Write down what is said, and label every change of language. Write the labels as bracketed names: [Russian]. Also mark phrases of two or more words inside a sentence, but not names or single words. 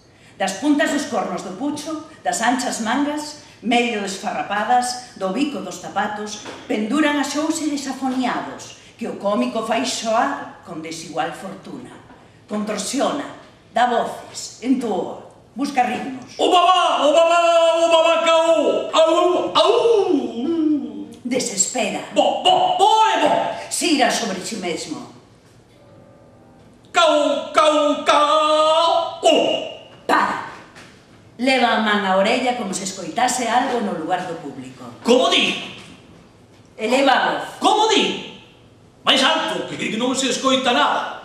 [Galician] Das puntas dos cornos do pucho, das anchas mangas, medio desfarrapadas, do bico dos zapatos, penduran as xóuseres afoniados, que o cómico fai xoar con desigual fortuna. Contorsiona, dá voces, entúa, busca ritmos. O babá, o babá, o babá caú, au, au. Desespera. Bo, bo, bo e bo. Xira sobre si mesmo. Caú, caú, caú. Para. Leva a man á orella como se escoitase algo no lugar do público. Como di? Eleva a voz. Como di? Mais alto, que non se escoita nada.